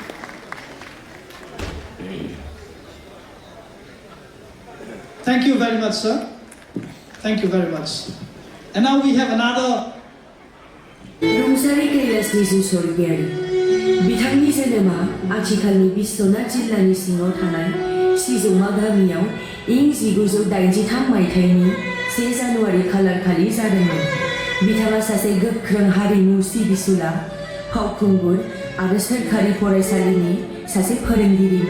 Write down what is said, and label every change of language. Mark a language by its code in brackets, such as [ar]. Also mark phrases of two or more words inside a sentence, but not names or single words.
[en] Thank you very much, sir. Thank you very much. And now we have another. [brx] रुंसारि कैलासनि सरगियारि बिथांनि जोनोमा आथिखालनि बिश्वनाथ जिल्लानि सिङाव थानाय सिजौमा गामियाव इं 1983 मायथाइनि 1 जानुवारि खालारखालि जादोंमोन। बिथाङा सासे गोख्रों हारिमु सिबिसुला फावखुंगुर आरो सोरखारि फरायसालिनि सासे फोरोंगिरिमोन।